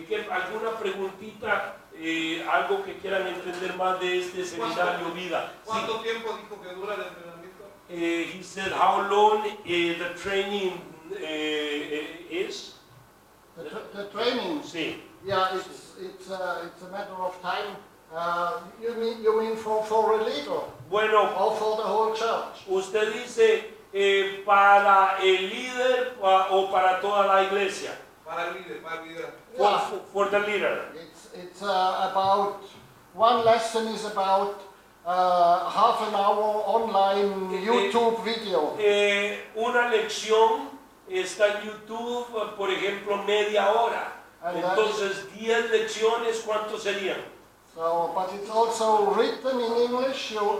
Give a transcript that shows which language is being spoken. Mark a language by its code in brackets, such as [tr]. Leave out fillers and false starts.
[es] ¿Alguna preguntita, algo que quieran entender más de este seminario vida? ¿Cuánto tiempo dijo que dura el entrenamiento? [en] He said how long the training is? The training. [es] Sí. [en] Yeah, it's a matter of time. You mean for a leader [es] Bueno, [en] or for the whole church? [es] usted dice para el líder o para toda la iglesia. Para el líder, para el líder. [en] Yeah. For the leader. It's about one lesson is about half an hour online YouTube video. [es] Una lección está en YouTube, por ejemplo, media hora. Entonces, 10 lecciones, ¿cuántos serían? [en] So, but it's also written in English.